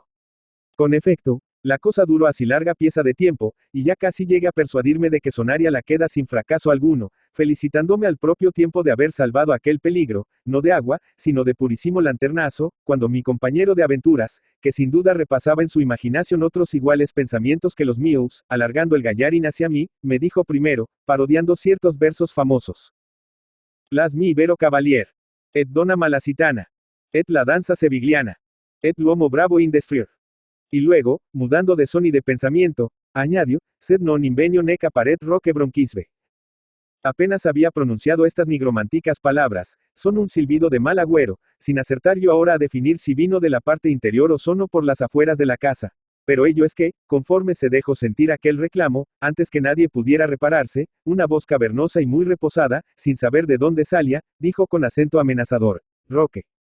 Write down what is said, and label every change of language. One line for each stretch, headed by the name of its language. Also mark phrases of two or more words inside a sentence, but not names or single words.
Spanish: Con efecto, la cosa duró así larga pieza de tiempo, y ya casi llegué a persuadirme de que sonaría la queda sin fracaso alguno, felicitándome al propio tiempo de haber salvado aquel peligro, no de agua, sino de purísimo lanternazo, cuando mi compañero de aventuras, que sin duda repasaba en su imaginación otros iguales pensamientos que los míos, alargando el gallarín hacia mí, me dijo primero, parodiando ciertos versos famosos.
Italian: Las mi vero cavalier. Et dona malacitana. Et la danza sevigliana. Et l'uomo bravo in destruir.
Spanish: Y luego, mudando de son y de pensamiento, añadió,
Latin: sed non invenio nec apparet roque bronquisve.
Spanish: Apenas había pronunciado estas nigromanticas palabras, son un silbido de mal agüero, sin acertar yo ahora a definir si vino de la parte interior o sono por las afueras de la casa. Pero ello es que, conforme se dejó sentir aquel reclamo, antes que nadie pudiera repararse, una voz cavernosa y muy reposada, sin saber de dónde salía, dijo con acento amenazador, Roque.